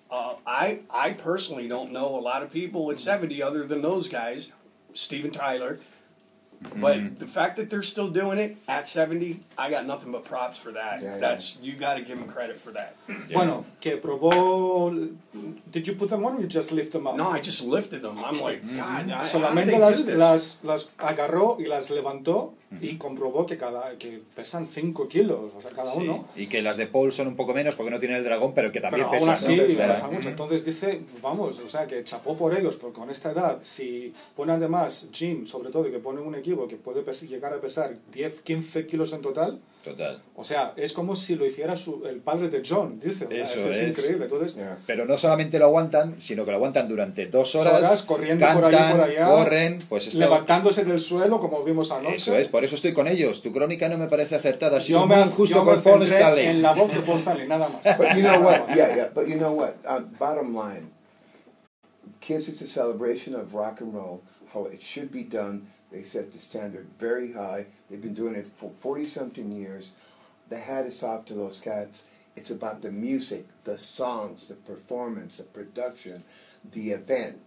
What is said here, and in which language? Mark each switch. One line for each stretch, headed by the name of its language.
English: I personally don't know a lot of people at 70 other than those guys, Steven Tyler. But the fact that they're still doing it at 70, I got nothing but props for that. You got to give them credit for that.
Spanish: Bueno, que probó.
English: Did you put them on or you just lift them up? No, I just lifted them. I'm like, God,
Spanish: solamente las agarró y las levantó y comprobó que pesan 5 kilos, o sea, cada uno. Y que las de Paul son un poco menos porque no tienen el dragón, pero que también pesan. Aún así, pesa mucho. Entonces dice, vamos, o sea, que chapó por ellos, porque con esta edad, si pone además Gene, sobre todo, que pone un equipo que puede llegar a pesar 10, 15 kilos en total. O sea, es como si lo hiciera el padre de John, dice. Eso es increíble. Entonces, pero no solamente lo aguantan, sino que lo aguantan durante 2 horas, corriendo cantan, por ahí por allá, corren, pues levantándose del suelo, como vimos anoche. Eso es, por eso estoy con ellos. Tu crónica no me parece acertada, ha sido muy injusto con Paul Stanley. En la voz de Paul Stanley, nada más.
English: But you know what? But you know what? Bottom line, Kiss is a celebration of rock and roll, how it should be done. They set the standard very high. They've been doing it for 40-something years. The hat is off to those cats. It's about the music, the songs, the performance, the production, the event.